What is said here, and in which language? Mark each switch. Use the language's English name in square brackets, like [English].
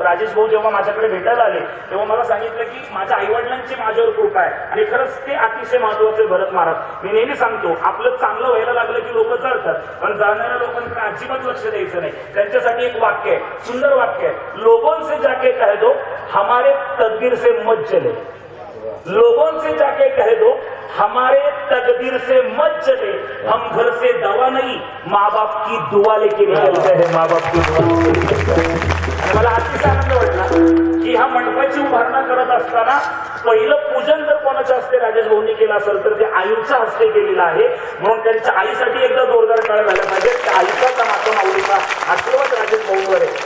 [Marathi] राजेश भाऊ जेव्हा माझ्याकडे भेटायला आले तेव्हा मला सांगितलं की माझ्या आईवडिलांची माझ्यावर कृपा आहे, आणि खरंच ते अतिशय महत्वाचे भरत महाराज. मी नेहमी सांगतो, आपलं चांगलं व्हायला लागलं की लोक चढतात, पण जाणाऱ्या लोकांकडे अजिबात लक्ष द्यायचं नाही. त्यांच्यासाठी एक वाक्य आहे, [Hindi] सुंदर वाक्य आहे, लोगों से जाके कह दो हमारे तकदीर से मत चले. लोगों से जाके कह दो हमारे तकदीर से मत चले, हम घर से दवा नहीं माँ बाप की दुआ लेके निकलते हैं. माँ बाप की दुआ. [Marathi] मला अतिशय आनंद वाटला की ह्या मंडपाची उभारणा करत असताना पहिलं पूजन जर कोणाच्या हस्ते राजेश भाऊंनी केलं असेल तर ते आईच्या हस्ते केलेलं आहे. म्हणून त्यांच्या आईसाठी एकदा जोरदार टाळ्या झाल्या पाहिजे. त्या आईचा नातं माऊलीचा आशीर्वाद राजेश भाऊंवर आहे.